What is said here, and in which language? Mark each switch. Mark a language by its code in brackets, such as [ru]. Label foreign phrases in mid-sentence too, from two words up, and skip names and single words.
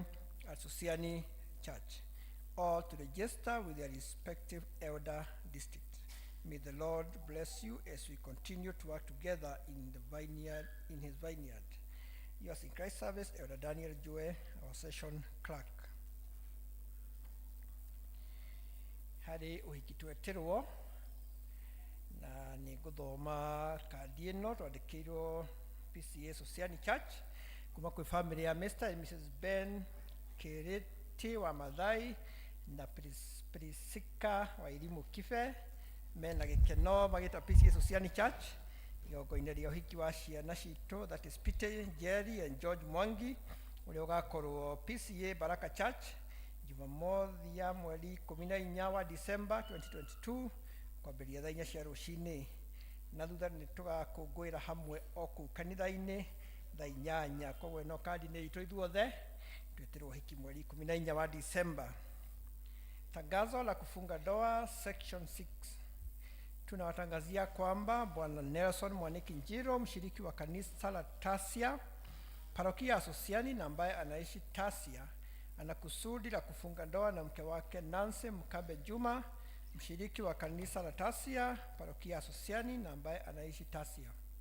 [en] at Sosiani Church. All to register with their respective elder district. May the Lord bless you as we continue to work together in his vineyard. Yours in Christ service, Elder Daniel Joe, our session clerk. [ki] Hari uhiki tweterwo na ni guthoma kandi ino twandikirwo PCA Sosiani Church kuma kwi family ya Mr. [en] and Mrs. [ki] Ben Kiriti wa Mathai na Prisika wa Irimu Kife mena gikeno magita PCA Sosiani Church igogo-inĩ rĩa ũhiki wa ciana citũ, [en] that is [ki] Peter Jerry and George Mwangi ũrĩa ũgakorwo PCA Baraka Church Jumamothi ya mweri 14 wa December 2022 kwambĩrĩria thaa 4 cia rũcinĩ, na thutha nĩ tũgakũngũĩra hamwe o kũu kanitha-inĩ thaa 8. Koguo ĩno kandi nĩ itũ ithuothe twĩtĩrwo ũhiki mweri 14 wa December. [sw] Tangazo la kufunga ndoa section 6. Tunawatangazia kwamba Bwana Nelson Mwaniki Njiro, mshiriki wa kanisa la Tasia parokia ya Sosiani na ambaye anaishi Tasia, ana kusudi la kufunga ndoa na mke wake Nancy Mkabe Juma, mshiriki wa kanisa la Tasia parokia ya Sosiani na ambaye anaishi Tasia.